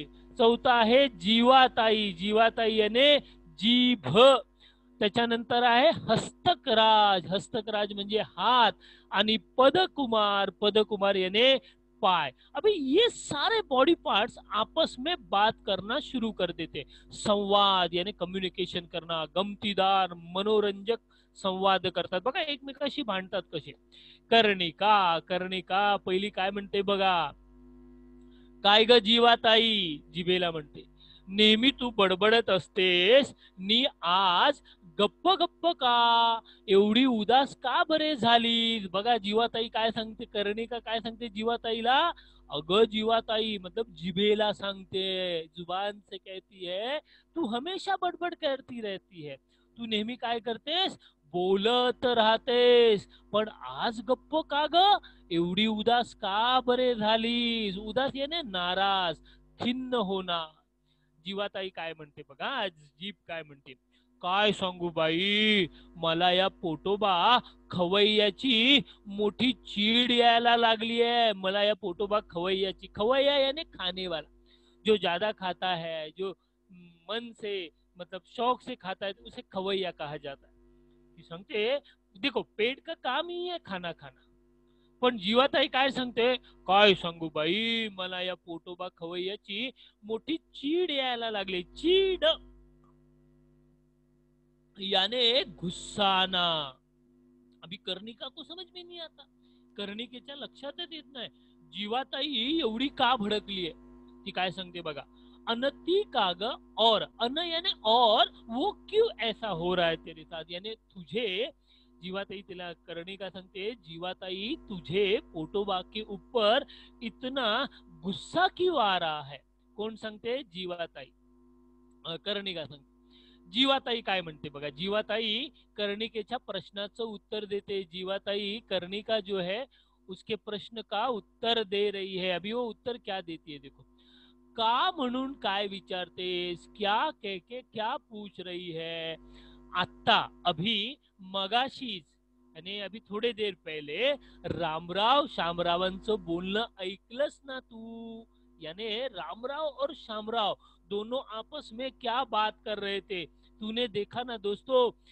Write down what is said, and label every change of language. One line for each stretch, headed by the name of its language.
Marathi: चौथा आहे जीवाताई, जीवाताई यानी जीभ। त्याच्यानंतर आहे हस्तकराज, हस्तकराज म्हणजे हात। आणि पदकुमार, पदकुमार यानी पाय।
Hindi: अभी ये सारे बॉडी पार्ट्स आपस में बात करना शुरू कर देते।
Marathi: संवाद यानी कम्युनिकेशन करना, गमतीदार मनोरंजक संवाद करतात बघा, एकमेकाशी भांडतात कसे। कर्णिका, कर्णिका पहिली काय म्हणते बघा, काय ग जीवाताई, जिभेला म्हणते, नेहमी तू बडबडत असतेस, नी आज गप्प गप्प का, एवढी उदास का बरे झालीस? बघा जीवाताई काय सांगते, कर्णिका काय सांगते जीवाताईला, अगं जीवाताई मतलब जिभेला सांगते,
Hindi: जुबान से कहती है तू हमेशा बडबड करती रहती है,
Marathi: तू नेहमी काय करतेस, बोलत राहतेस, पण आज गप्प का ग, एवढी उदास का बरे झालीस? उदास याने नाराज, खिन्न होणार। जीवाताई काय म्हणते बघा, जीभ काय म्हणते, काय सांगू बाई, मला या पोटोबा खवय्याची मोठी चीड यायला लागली है। मला या पोटोबा खवय्याची,
Hindi: खवय्या यानी खाने वाला, जो ज्यादा खाता है, जो मन से मतलब शौक से खाता है, उसे खवैया कहा जाता है।
Marathi: सांगते
Hindi: देखो पेट का काम ही है खाना खाना,
Marathi: पण जीवाताई काय सांगते, काय सांगू बाई, मला या पोटोबा खवय्याची मोठी चीड यायला लागली।
Hindi: चीड याने गुस्सा आना। अभी कर्णिका को समझ में नहीं आता,
Marathi: कर्णिकेच्या लक्षातच येत नाही जीवाताई एवढी का भडकली आहे। ती काय सांगते बघा,
Hindi: अनति काग, और अन यानी और, वो क्यों ऐसा हो रहा है तेरे साथ, यानी तुझे, जीवाताई तिला कर्णिका सांगते, जीवाताई तुझे पोटोबा के ऊपर इतना गुस्सा क्यों आ रहा है।
Marathi: कोण सांगते? जीवाताई, कर्णिका सांगते। जीवाताई काय म्हणते बघा, जीवाताई कर्णिकेच्या प्रश्नाचं उत्तर देते।
Hindi: जीवाताई कर्णिका जो है उसके प्रश्न का उत्तर दे रही है। अभी वो उत्तर क्या देती है देखो,
Marathi: का म्हणून काय विचारतेस,
Hindi: क्या कह के क्या पूछ रही है।
Marathi: आता अभी मगाशीच, आणि अभी थोडे देर पहले रामराव शामरावांचं बोलणं ऐकलंस ना तू,
Hindi: यानी रामराव और शामराव दोनों आपस में क्या बात कर रहे थे, तूने देखा ना दोस्तों।